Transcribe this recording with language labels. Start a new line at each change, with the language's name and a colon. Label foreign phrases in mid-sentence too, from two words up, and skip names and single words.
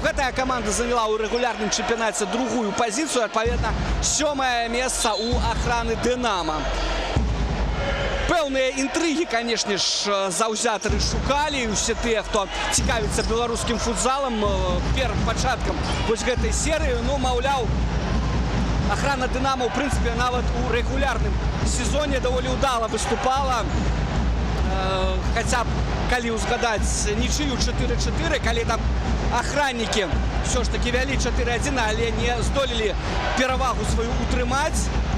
Belarusian: Гэтая каманда заняла ў рэгулярным чэмпіянаце другую пазіцыю, адпаведна 7-е месца у охраны «Динамо». пэўныя інтрыгі, канешне ж, заўзятары шукалі. Усе тыя, хто цікавіцца беларускім футзалам перад пачаткам вось гэтай серыі. Ну, маўляў,
Russian: охрана «Динамо», в принципе,
Belarusian: нават у регулярным сезоне даволі удала выступала. Хотя б, калі узгадаць нічыю 4-4, калі там
Russian: охранники все ж таки
Belarusian: вялі 4-1, але не здолелі перавагу сваю утрымаць.